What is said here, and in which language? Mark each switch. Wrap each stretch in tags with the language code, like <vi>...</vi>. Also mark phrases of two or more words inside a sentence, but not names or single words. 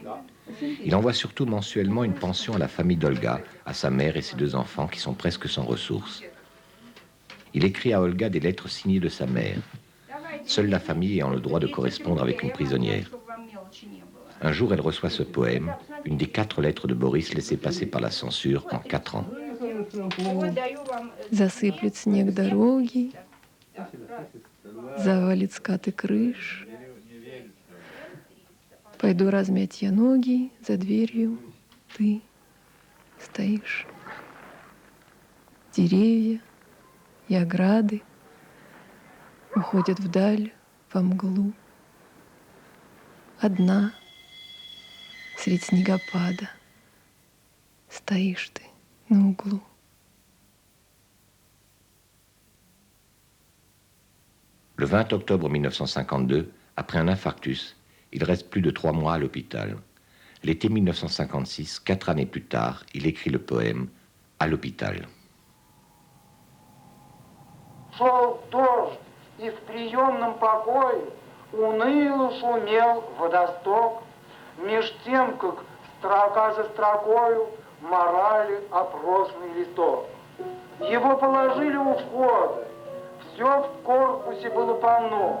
<fr>Il envoie surtout mensuellement une pension à la famille d'Olga, à sa mère et ses 2 enfants qui sont presque sans ressources. Il écrit à Olga des lettres signées de sa mère. Seule la famille ayant le droit de correspondre avec une prisonnière. Un jour, elle reçoit ce poème, une des 4 lettres de Boris laissées passer par la censure en 4 ans.</fr> <ru>Засыплет снег дороги, завалит скаты крыш. Пойду размять я ноги, за дверью ты. стоишь. Деревья и ограды уходят вдаль, во мглу. Одна средь снегопада стоишь ты на углу.</ru> <fr>Le 20 octobre 1952, après un infarctus, il reste plus de 3 mois à l'hôpital. L'été 1956, 4 années plus tard, il écrit le poème « À l'hôpital ».</fr> <ru>Шел дождь, и в приемном покое уныло шумел водосток, меж тем, как строка за строкою морали опросный листок. Его положили у входа, все в корпусе было полно.</ru>